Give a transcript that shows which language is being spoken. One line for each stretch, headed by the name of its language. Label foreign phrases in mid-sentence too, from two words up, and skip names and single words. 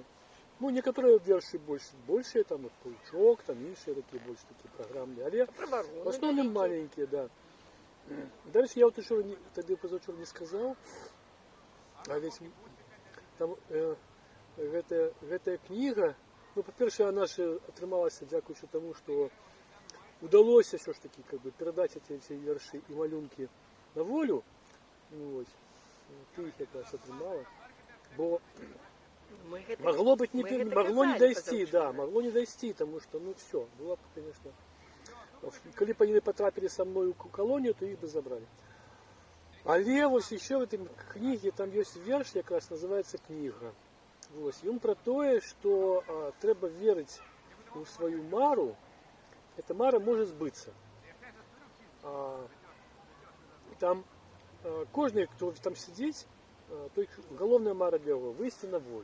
Russian: Ну, некоторые верши больше, там, вот, паучок, там, іншие такие, больше такие программные. Але в основном маленькие, да. Дальше я вот еще тогда позавчера не сказал, а ведь там гэтая книга, ну, по-перше, она же
Belarusian: атрымалася дзякуючы тому,
Russian: что удалось все ж таки как бы передать эти верши и малюнки на волю. Ну, вот. Ты их как раз атрымала. Бо могло быть могло не дойти, да, могло не дойти, потому что, ну, все, было бы, конечно. Коли б они потрапили со мной в колонию, то их бы забрали. Але вот еще в этой книге там есть верш, как раз называется «Книга». Вот. И он про то, что треба верить в свою мару, эта мара может сбыться. Там кожный, кто там сидит, то головная мара для его выйти на волю.